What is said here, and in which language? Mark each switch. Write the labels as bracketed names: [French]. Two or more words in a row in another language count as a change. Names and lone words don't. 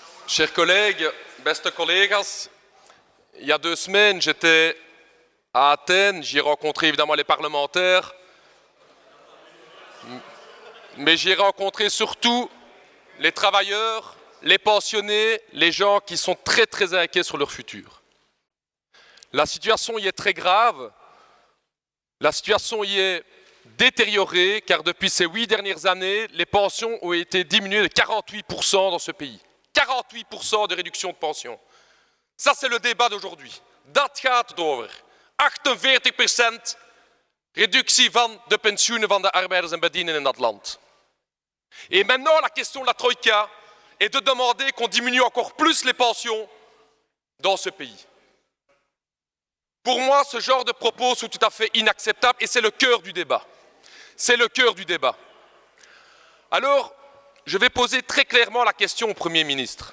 [French] Chers collègues, [Dutch] beste collega's, [French] il y a 2 semaines, j'étais à Athènes, j'y ai rencontré évidemment les parlementaires, mais j'y ai rencontré surtout les travailleurs, les pensionnés, les gens qui sont très très inquiets sur leur futur. La situation y est très grave, la situation y est détériorée car depuis ces 8 dernières années, les pensions ont été diminuées de 48% dans ce pays. 48% de réduction de pension. Ça, c'est le débat d'aujourd'hui. [Dutch] Dat gaat het over. 48% reductie van de pensioenen van de arbeiders en bedienden in dat land. [French] Et maintenant, la question de la Troïka est de demander qu'on diminue encore plus les pensions dans ce pays. Pour moi, ce genre de propos sont tout à fait inacceptables et c'est le cœur du débat. C'est le cœur du débat. Alors, je vais poser très clairement la question au Premier ministre.